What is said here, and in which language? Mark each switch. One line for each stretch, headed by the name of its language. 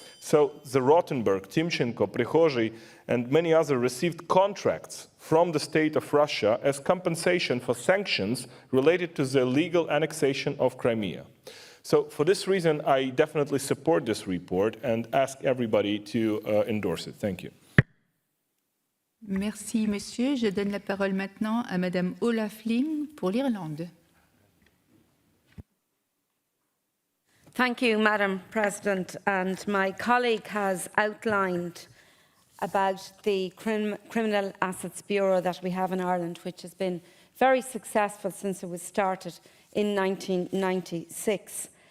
English: So the Rotenberg, Timchenko, Prigozhin, and many others received contracts from the state of Russia as compensation for sanctions related to the illegal annexation of Crimea. So for this reason, I definitely support this report and ask everybody to endorse it. Thank you.
French: Merci, monsieur. Je donne la parole maintenant à Madame Olaf Lim pour l'Irlande.
English: Thank you, Madam President. And my colleague has outlined about the Criminal Assets Bureau that we have in Ireland, which has been very successful since it was started in 1996.